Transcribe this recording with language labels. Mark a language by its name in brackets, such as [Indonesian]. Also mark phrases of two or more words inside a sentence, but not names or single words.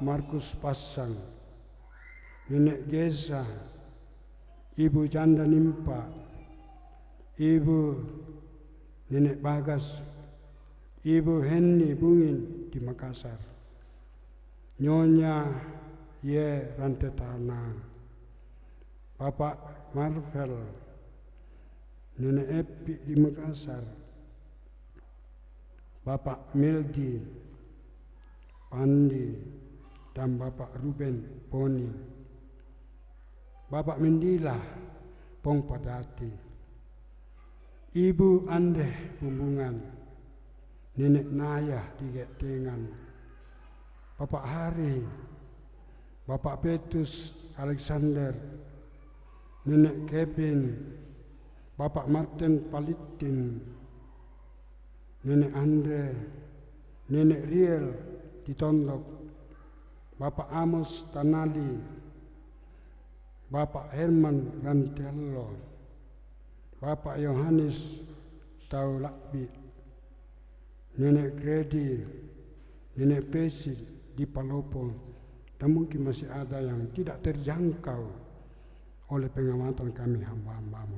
[Indonesian] Markus Pasang, Nenek Gesa, Ibu Janda Nimpa, Ibu Nenek Bagas, Ibu Henny Bungin di Makassar, Nyonya Ye Rantetana, Bapak Marvel, Nenek Epi di Makassar, Bapak Meldi, Pandi, dan Bapak Ruben Poni, Bapak Mendila Pongpadati, Ibu Andeh Bumbungan, Nenek Naya di Getengan, Bapak Hari, Bapak Petrus Alexander, Nenek Kevin, Bapak Martin Palitin, Nenek Andre, Nenek Riel di Tondok, Bapak Amos Tanali, Bapak Herman Rantello, Bapak Yohanes Taulakbi, Nenek Gredi, Nenek Presi di Palopo, dan mungkin masih ada yang tidak terjangkau oleh pengamatan kami hamba-hambamu.